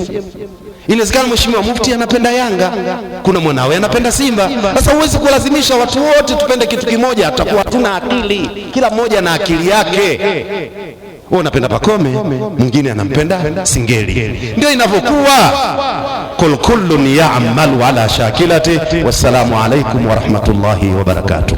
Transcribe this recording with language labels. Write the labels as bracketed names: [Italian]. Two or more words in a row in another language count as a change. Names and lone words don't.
[Swahili] Inawezekana Mheshimiwa Mufti anapenda Yanga, kuna mwanawe anapenda Simba. Sasa huwezi kulazimisha watu wote tupende kitu kimoja, atakuwa hatuna akili. Kila mmoja na akili yake. Wewe unapenda Pakome, mwingine anampenda Singeli. Ndio inavyokuwa. [Arabic] كل يعمل على شاكلته. والسلام عليكم ورحمة الله وبركاته.